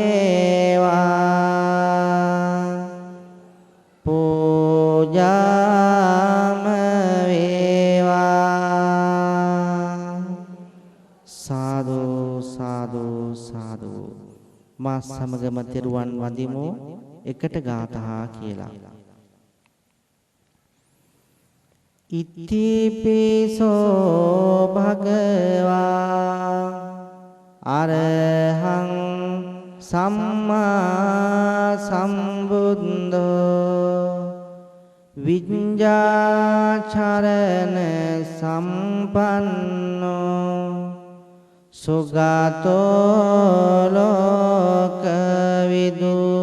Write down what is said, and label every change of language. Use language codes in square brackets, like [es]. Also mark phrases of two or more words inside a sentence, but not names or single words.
[si] වේවා පූජාම වේවා සාදු සාදු සාදු මා සමගම තෙරුවන් වඳිමු එකට ගාථා කියලා [pi] ඉතිපිසෝ භගවා අරහං සම්මා සම්බුද්ධෝ විඤ්ඤාචරණ සම්පන්නෝ සුගතෝ ලෝකවිදු